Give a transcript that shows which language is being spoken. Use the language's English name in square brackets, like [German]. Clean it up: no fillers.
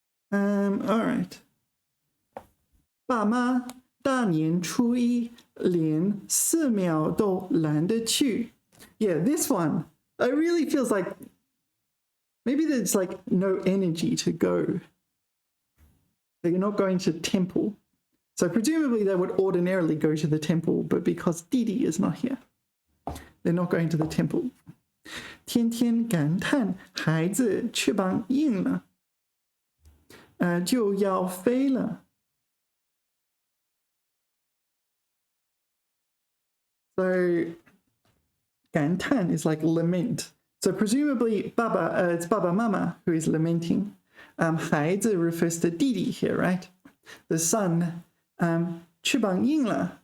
[English] All right. [Chinese] 爸妈大年初一连4秒都懒得去. [English] Yeah, this one. It really feels like maybe there's like no energy to go. They're not going to temple. So presumably they would ordinarily go to the temple, but because Didi is not here, they're not going to the temple. [Chinese] 天天感叹孩子翅膀硬了，就要飞了。 [English] So 感叹 is like lament. So presumably Baba, it's Baba Mama who is lamenting. 孩子 refers to Didi here, right? The son, 翅膀硬了.